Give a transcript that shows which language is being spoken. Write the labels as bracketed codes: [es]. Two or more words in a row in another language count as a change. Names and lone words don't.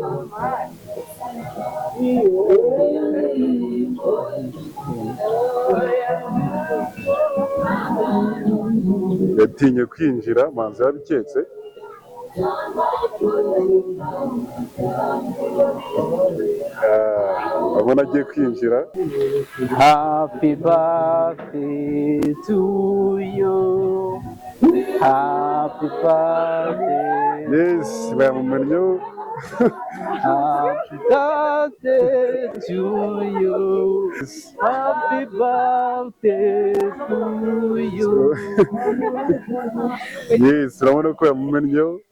[rw] Yatinye kwinjira, manza yabiketse. Abona agiye kwinjira. [en] Happy birthday to you. Happy birthday. [rw] Yes, bayamumennyo. [en] Happy birthday to you. Happy birthday to you. [rw] Yes, urabona ko yamumennyo.